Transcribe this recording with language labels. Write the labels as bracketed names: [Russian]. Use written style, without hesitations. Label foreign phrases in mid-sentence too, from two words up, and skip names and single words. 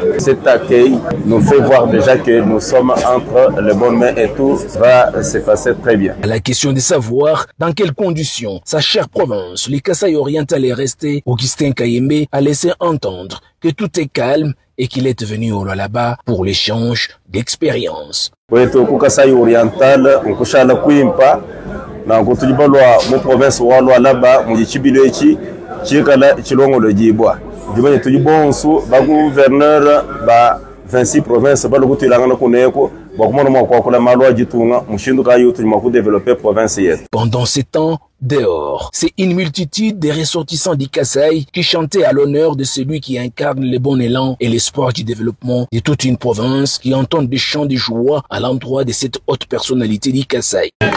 [French] Cet accueil nous fait voir déjà que nous sommes entre les bonnes mains et tout va se passer très bien. À la question de savoir dans quelles conditions sa chère province, le Kasaï oriental est resté, Augustin Kayembe a laissé entendre que tout est calme et qu'il est venu au Lualaba pour l'échange d'expériences. [Luba-Katanga] Kwetu ku Kasaï oriental nkushala kuimpa na kutulibalwa mu province wa Lualaba mu chibilo echi chikala chilongolo jibwa dimanye tulibonsu ba gouverneur ba 26 provinces ba lokutilanga kuneko. [French] Pendant ces temps, dehors, c'est une multitude de ressortissants du Kasaï qui chantaient à l'honneur de celui qui incarne le bon élan et l'espoir du développement de toute une province qui entendent des chants de joie à l'endroit de cette haute personnalité du Kasaï.